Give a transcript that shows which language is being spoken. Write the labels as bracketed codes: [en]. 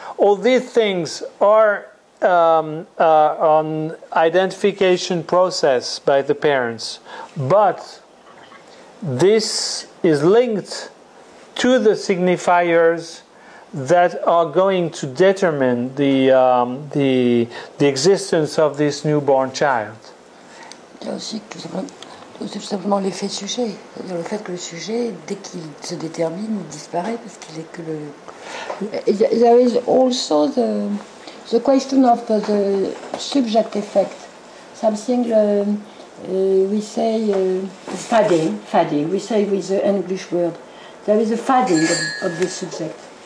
[en] All these things are on identification process by the parents, but this is linked to the signifiers that are going to determine the existence of this newborn child. [fr] Il y a aussi tout simplement l'effet sujet, c'est-à-dire le fait que le sujet, dès qu'il se détermine, il disparaît parce qu'il est que le. [en] There is also the question of the subject effect, something we say fading. We say with the English word, there is a fading of the subject.